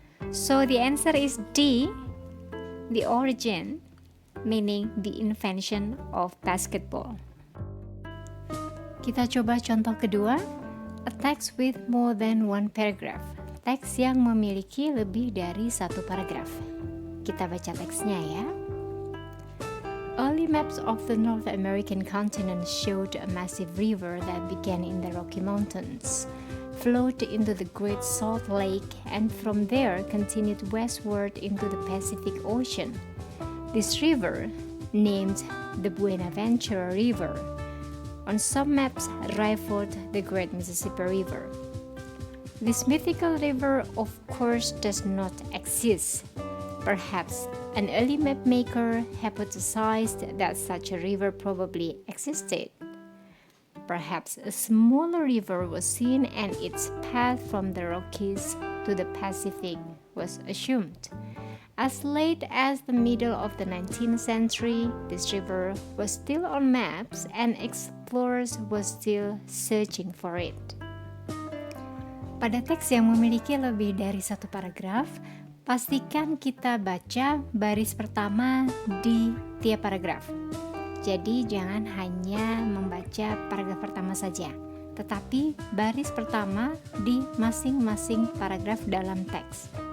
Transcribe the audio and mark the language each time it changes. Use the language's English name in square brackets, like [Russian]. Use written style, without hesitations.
[English] So the answer is D, the origin, meaning the invention of basketball. [Indonesian] Kita coba contoh kedua, [English] a text with more than one paragraph, [Indonesian] teks yang memiliki lebih dari satu paragraf. Kita baca teksnya ya. [English] Early maps of the North American continent showed a massive river that began in the Rocky Mountains, flowed into the Great Salt Lake, and from there continued westward into the Pacific Ocean. This river, named the Buenaventura River, on some maps rivaled the Great Mississippi River. This mythical river, of course, does not exist. Perhaps an early map maker hypothesized that such a river probably existed. Perhaps a smaller river was seen and its path from the Rockies to the Pacific was assumed. As late as the middle of the 19th century, this river was still on maps and explorers were still searching for it. [Indonesian] Pada teks yang memiliki lebih dari satu paragraf, pastikan kita baca baris pertama di tiap paragraf. Jadi jangan hanya membaca paragraf pertama saja, tetapi baris pertama di masing-masing paragraf dalam teks.